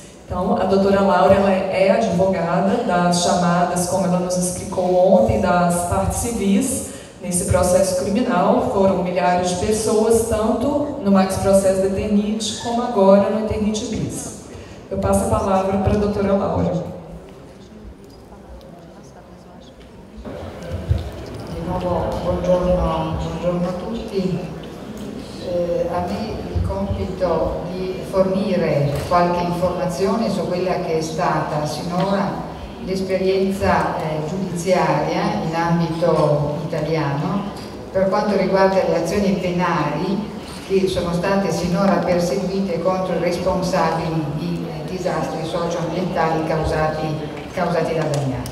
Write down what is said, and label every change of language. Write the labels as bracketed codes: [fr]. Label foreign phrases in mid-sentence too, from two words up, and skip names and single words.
[pt] Então, a doutora Laura ela é advogada das chamadas, como ela nos explicou ontem, das partes civis. Nesse processo criminal, foram milhares de pessoas, tanto no Max Processo da Eternit, como agora no Eternit Bis. Eu passo a palavra para a doutora Laura. [it] Di nuovo, buongiorno a tutti. A me il compito di fornire qualche informazione su quella che è stata sinora l'esperienza giudiziaria in ambito italiano per quanto riguarda le azioni penali che sono state sinora perseguite contro i responsabili di disastri socioambientali causati dall'amianto.